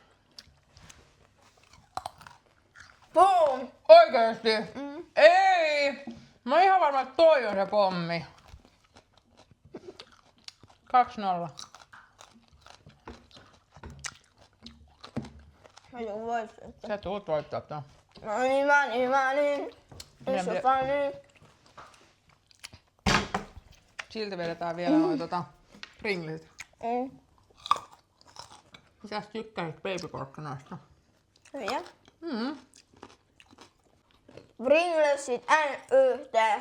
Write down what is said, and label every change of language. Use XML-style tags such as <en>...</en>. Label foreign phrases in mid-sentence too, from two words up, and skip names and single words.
<en>Boom!</en> <fi>Oikeesti? Ei! Mä oon ihan varma, että toi on se pommi. 2-0. Mä joku voittaa. Sä tuut voittaa tämän.</fi> <en>Money. It's so funny.</en> <fi>Silti vedetään vielä noin Pringlit. Mitäs tykkäsit babyporkkanoista? Hyviä. Mm. Pringlesit NYT.</fi>